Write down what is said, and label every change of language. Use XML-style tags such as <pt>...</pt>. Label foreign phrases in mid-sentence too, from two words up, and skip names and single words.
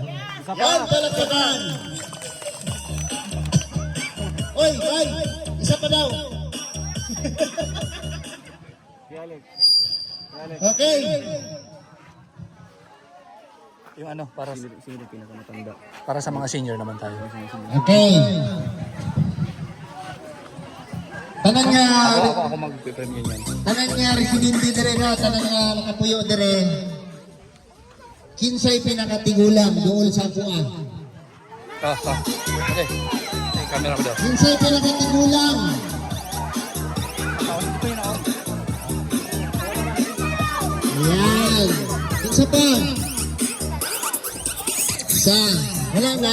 <hil>Yan, palagpagan. Oy, oy. Isa pa daw. Okay.</hil> <tl>Yung ano, para sa mga senior naman tayo. Okay.</tl> <hil>Tanan nga, Ako mag-premium yan. tanan nga residente dire na, tanan nga nakapuyo dire.</hil> <ceb>Kinsay pinakatigulang doon sa kuha.</ceb> <hil>Okay. May camera ko daw.</hil> <ceb>Kinsay pinakatigulang.</ceb> <hil>Ayan. Isa pa. Isa. Wala na.</hil>